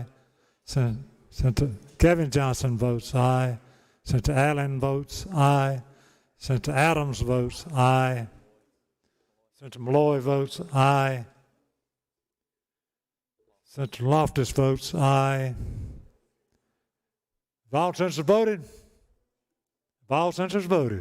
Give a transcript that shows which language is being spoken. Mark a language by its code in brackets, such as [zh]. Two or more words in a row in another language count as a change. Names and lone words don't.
[en] Senator Kevin Johnson votes aye. Senator Allen votes aye. Senator Adams votes aye. Senator Malloy votes aye. Senator Loftus votes aye. Have all senators voted? Have all senators voted?